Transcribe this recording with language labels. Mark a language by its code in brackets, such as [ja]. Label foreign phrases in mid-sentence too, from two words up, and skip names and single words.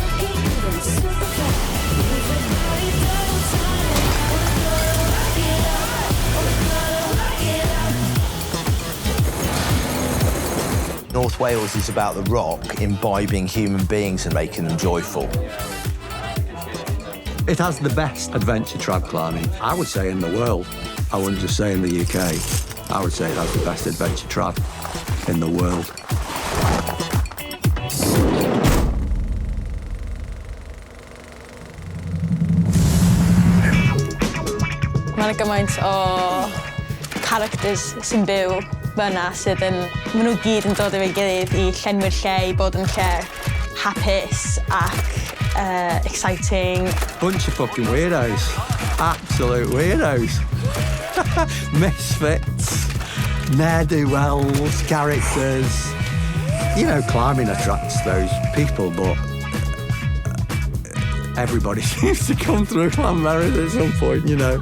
[en] North Wales is about the rock imbibing human beings and making them joyful. It has the best adventure trad climbing, I would say, in the world. I wouldn't just say in the UK. I would say it has the best adventure trad in the world. [cy] Mae 'na gymaint o characters sy'n byw fyna sydd yn... Maen nhw gyd yn dod efo'i gilydd I llenwi'r lle, I bod yn lle hapus ac exciting. [en] Bunch of fucking weirdos. Absolute weirdos. Misfits, ne'er-do-wells, characters. You know, climbing attracts those people, but everybody seems to come through Llanberis at some point, you know.